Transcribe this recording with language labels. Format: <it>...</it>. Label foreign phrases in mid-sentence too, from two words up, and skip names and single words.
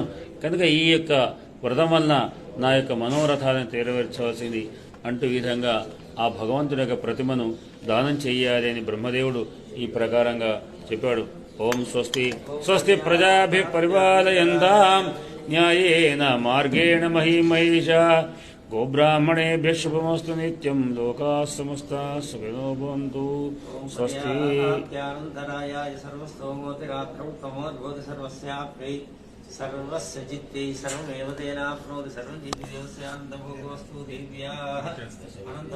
<te>కనుక ఈ యొక్క వ్రతం వలన నా యొక్క మనోరథాలను నెరవేర్చవలసింది అంటూ విధంగా ఆ భగవంతుని యొక్క ప్రతిమను దానం చెయ్యాలి అని బ్రహ్మదేవుడు ఈ ప్రకారంగా చెప్పాడు.</te> <sa>ఓం స్వస్తి స్వస్తి ప్రజాభి పరిపాలయంతాం న్యాయేన మార్గేణ మహిమహేషా గోబ్రాహ్మణేభ్యః శుభమస్తు నిత్యం లోకాః సమస్తాః సుఖినో భవంతు. స్వస్తి. सर्वस्य चित्ते सर्वमेव तेनाप्नोति सर्वं जीवदेवस्यान्तभोगोऽस्तु देव्याः</sa>